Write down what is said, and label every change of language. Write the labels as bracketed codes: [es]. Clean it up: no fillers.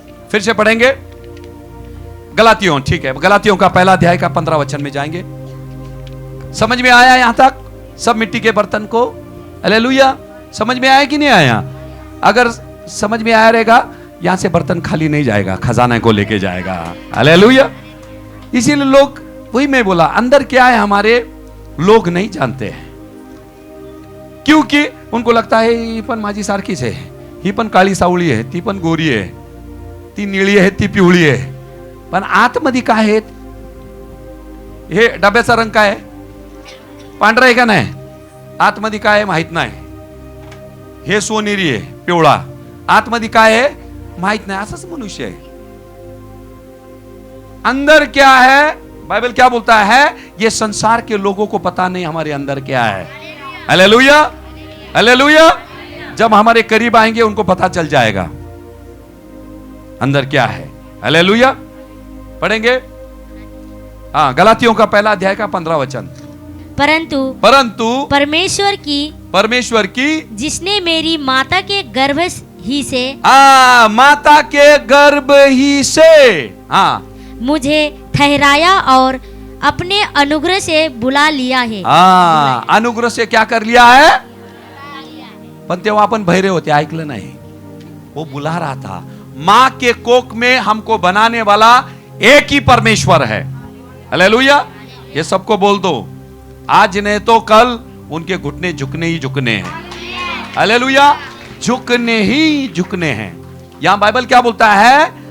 [hi] फिर से पढ़ेंगे गलातियों, ठीक है, गलातियों का पहला अध्याय का 15 वचन में जाएंगे। समझ में आया यहां तक सब मिट्टी के बर्तन को? हालेलुया। समझ में आया कि नहीं आया? अगर समझ में आया रहेगा, यहां से बर्तन खाली नहीं जाएगा, खजाना को लेके जाएगा। हालेलुया। इसीलिए लोग, वही मैं बोला, अंदर क्या है हमारे, लोग नहीं जानते हैं, क्योंकि उनको लगता है [mr] ही पण माझी सारखीच आहे, ही पण काळी सावळी आहे, ती पण गोरी आहे, ती निळी आहे, ती पिवळी आहे, पण आतमध्ये काय आहे? हे डब्याचा रंग काय आहे? पांढरा आहे का नाही? आतमध्ये काय आहे माहित नाही. हे सोनेरी आहे, पिवळा, आतमध्ये काय आहे माहित नाही. असंच मनुष्य आहे. [hi] अंदर क्या है, बाइबल क्या बोलता है? ये संसार के लोगों को पता नहीं हमारे अंदर क्या है. Hallelujah, hallelujah. जब हमारे करीब आएंगे उनको पता चल जाएगा अंदर क्या है. हालेलुया. पढ़ेंगे हाँ, गलातियों का पहला अध्याय का 15 वचन. परंतु परमेश्वर की जिसने मेरी माता के गर्भ ही से माता के गर्भ ही से मुझे ठहराया और अपने अनुग्रह से बुला लिया है. अनुग्रह से क्या कर लिया है? [mr] पण तेव्हा आपण बहिरे होते, ऐकलं नाही. [hi] वो बुला रहा था. माँ के कोख में हमको बनाने वाला एक ही परमेश्वर है. हालेलुया. ये सबको बोल दो, आज नहीं तो कल उनके घुटने झुकने ही झुकने हैं. हालेलुया. झुकने ही झुकने हैं. यहां बाइबल क्या बोलता है?